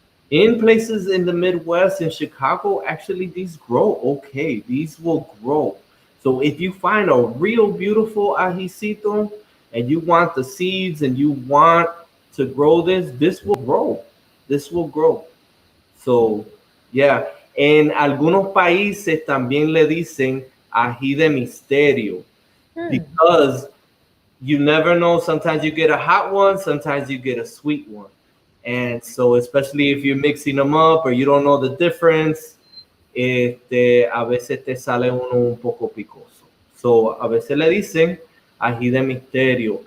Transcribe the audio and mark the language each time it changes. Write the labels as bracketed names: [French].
[English] In places in the Midwest, in Chicago, actually these grow okay. These will grow. So if you find a real beautiful ajicito and you want the seeds and you want to grow this will grow. This will grow. So, yeah. [Spanish] En algunos países también le dicen ají de misterio [English] them. because you never know. Sometimes you get a hot one, sometimes you get a sweet one. And so, especially if you're mixing them up or you don't know the difference, a veces te sale uno un poco picoso. [Spanish] So, a veces le dicen ají de misterio.